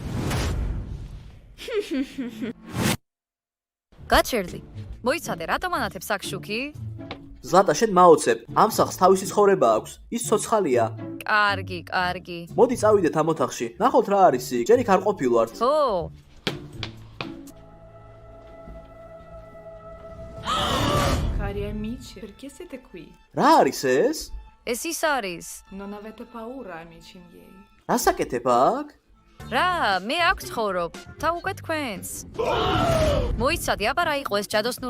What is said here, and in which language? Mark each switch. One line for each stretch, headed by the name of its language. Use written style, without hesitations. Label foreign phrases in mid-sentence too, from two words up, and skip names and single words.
Georgian: გაჩერდი. მოიცადე, რატომ ანათებ საქშუქი? ზლატა, შენ მაოცებ. ამ სახლს თავისი ცხოვრება აქვს. ის ცოცხალია. კარგი. მოდი წავიდეთ ამ ოთახში. ნახოთ რა არის იქ. ჯერ იქ არ ყოფილვართ. ო,
Italian: Cari amici, perché siete qui?
Georgian: რა არის ეს? ეს ის არის.
Italian: Non avete paura, amici miei?
Georgian: რას აკეთებ აქ? რა, მე აქ ცხოვრობ. და უკვე თქვენს. მოიცადე, აბა რა იყო ეს ჯადოსნური